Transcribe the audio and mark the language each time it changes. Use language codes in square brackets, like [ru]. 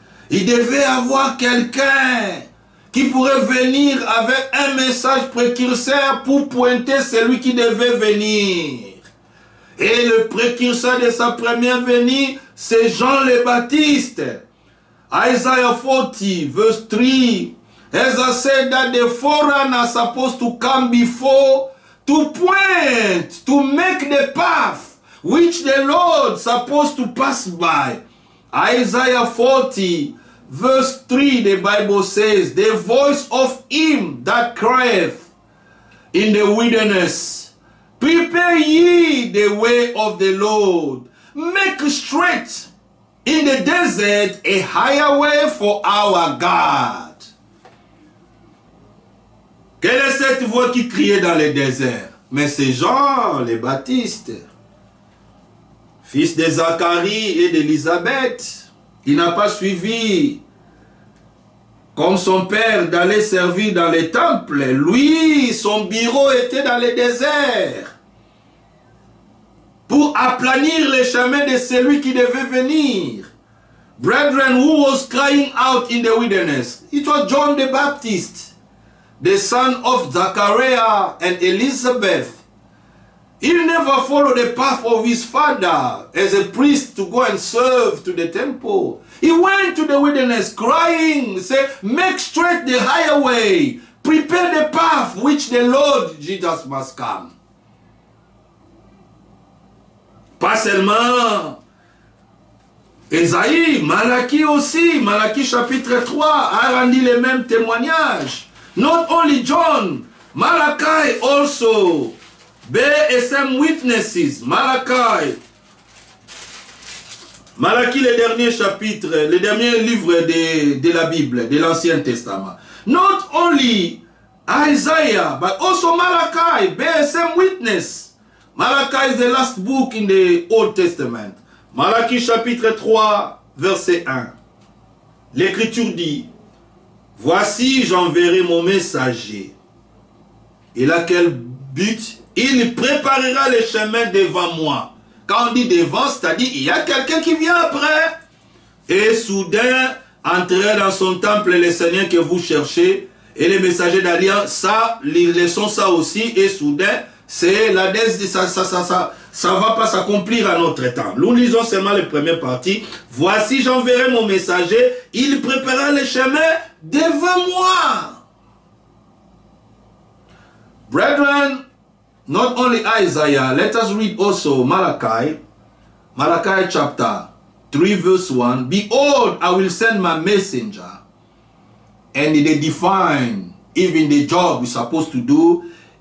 [fr] Il devait avoir quelqu'un qui pourrait venir avec un message précurseur pour pointer celui qui devait venir. Et le précurseur de sa première venue, c'est Jean le Baptiste. [en] Isaiah 40, verse 3. As I said that the forerunner is supposed to come before to point, to make the path which the Lord is supposed to pass by. Isaiah 40, verse 3, the Bible says, the voice of him that crieth in the wilderness, prepare ye the way of the Lord, make straight in the desert a higher way for our God. [fr] Quelle est cette voix qui criait dans le désert? Mais c'est Jean le Baptiste, fils de Zacharie et d'Élisabeth. Il n'a pas suivi comme son père d'aller servir dans les temples. Lui, son bureau était dans le désert pour aplanir les chemins de celui qui devait venir. [en] Brethren, who was crying out in the wilderness? It was John the Baptist, the son of Zachariah and Elizabeth. He never followed the path of his father as a priest to go and serve to the temple. He went to the wilderness crying, say, make straight the higher way, prepare the path which the Lord Jesus must come. [fr] Pas seulement Esaïe, Malachie aussi, Malachie chapitre 3 a rendu les mêmes témoignages. [en] Not only John, Malachi also bear some witnesses. [fr] Malachi, le dernier chapitre, le dernier livre de la Bible, de l'Ancien Testament. [en] Not only Isaiah, but also Malachi bear some witness. Malachi is the last book in the Old Testament. [fr] Malachi chapitre 3, verset 1. L'Écriture dit, voici j'enverrai mon messager. Il a quel but? Il préparera le chemin devant moi. Quand on dit devant, c'est-à-dire il y a quelqu'un qui vient après. Et soudain, entrez dans son temple le Seigneur que vous cherchez. Et les messagers d'alliance, ça, ils laissons ça aussi. Et soudain, c'est la ça va pas s'accomplir à notre temps. Nous lisons seulement les premières parties. Voici j'enverrai mon messager. Il préparera le chemin devant moi. [en] Brethren, not only Isaiah, let us read also Malachi. Malachi chapter 3 verse 1. Behold, I will send my messenger. And they define even the job we're supposed to do.